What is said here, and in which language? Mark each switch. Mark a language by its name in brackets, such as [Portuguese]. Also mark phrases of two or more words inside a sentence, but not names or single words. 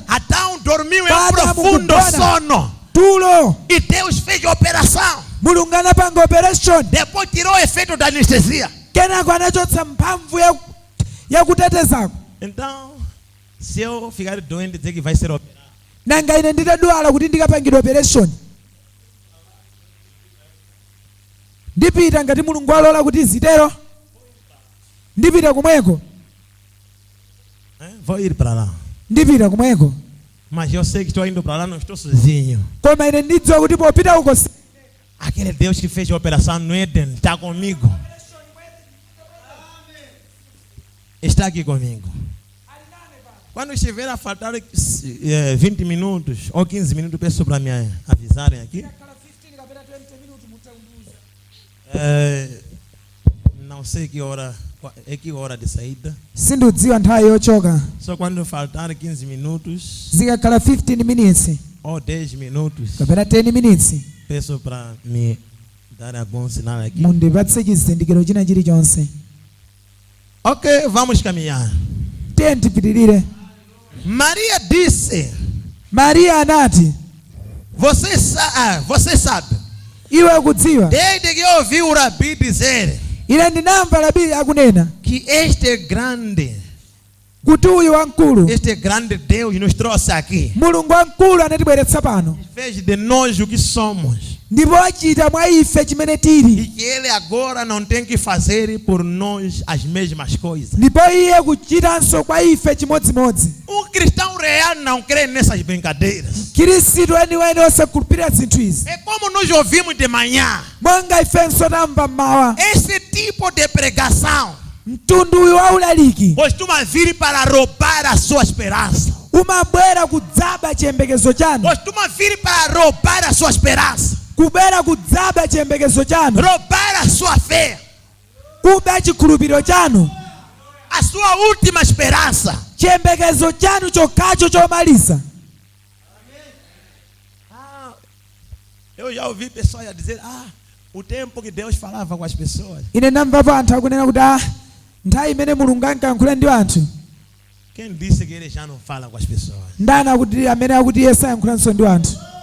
[Portuguese] Adão dormiu em [Nyanja] Para [Portuguese] profundo [Nyanja] mukugona. [Portuguese] sono. [Nyanja] Tulo. [Portuguese] E Deus fez a operação. [Nyanja] Mulungu anapanga operation. [Portuguese] Depois tirou o efeito da anestesia. [Nyanja] Kenako anachotsa mphamvu ya kutetezako. [Portuguese] Então, se eu ficar doente e dizer que vai ser operado, [Nyanja] Nanga ine nditadwala kuti ndikapangidwa operation. Ndipita ngati Mulungu alola kuti zitero. Ndipita kumweko. [Portuguese] Vou ir para lá. [Nyanja] Ndipita kumweko. [Portuguese] Mas eu sei que estou indo para lá, não estou sozinho. [Nyanja] Koma ine ndidziwa kuti popita uko [Portuguese] Aquele Deus que fez a operação no Éden está comigo. Está aqui comigo. Quando estiver a faltar 20 minutos ou 15 minutos, peço para me avisarem aqui. Não sei que hora de saída. [Nyanja] Sindidziwa nthawi yochoka. [Portuguese] Só quando faltar 15 minutos. [Nyanja] Zikakhala 15 minutes. [Portuguese] Ou 10 minutos. [Nyanja] Kapena 10 minutes. [Portuguese] Peço para me dar algum sinal aqui. [Nyanja] Mundipatse chizindikiro china chilichonse. [Portuguese] Ok, vamos caminhar. [Nyanja] Tipitirire. [Portuguese] Maria disse. [Nyanja] Maria anati. [Portuguese] Você sabe. [Nyanja] Iwe ukudziwa. [Portuguese] Desde que eu ouvi o Rabi dizer. [Nyanja] Ine ndinamva Rabi akunena. [Portuguese] Que este grande. [Nyanja] Kuti uyu wankulu. [Portuguese] Este grande Deus nos trouxe aqui. [Nyanja] Mulungu wankulu anatibweretsa pano. [Portuguese] Fez de nós o que somos. [Nyanja] Ndipo achita mwa ife chimene tili. [Portuguese] E que ele agora não tem que fazer por nós as mesmas coisas. [Nyanja] Ndipo iye kuchitanso kwa ife chimodzimodzi. [Portuguese] Cristão real não crê nessas brincadeiras. [Nyanja] Khristu eniweni osakhulupirira zinthu izi. [Portuguese] É como nós ouvimos de manhã. [Nyanja] Monga ifenso tamva mmawa. [Portuguese] Esse tipo de pregação [Nyanja] mtundu uyu waulaliki [Portuguese] costuma vir para roubar a sua esperança. [Nyanja] Umabwera kudzaba chiyembekezo chanu. [Portuguese] Costuma vir para roubar a sua esperança. [Nyanja] Kubera kudzaba chiyembekezo chanu. [Portuguese] Roubar a sua fé. [Nyanja] Kuba chikhulupiriro chanu. [Portuguese] A sua última esperança. [Nyanja] Chiyembekezo chanu chokhacho chomaliza. [Portuguese] Eu já ouvi pessoas dizer, o tempo que Deus falava com as pessoas. [Nyanja] Ine namvapo anthu akunena kuti nthawi imene Mulungu ankayankhula ndi anthu. [Portuguese] Quem disse que ele já não fala com as pessoas? [Nyanja] Ndani akuti amene akuti Yesu ayankhulaso ndi anthu.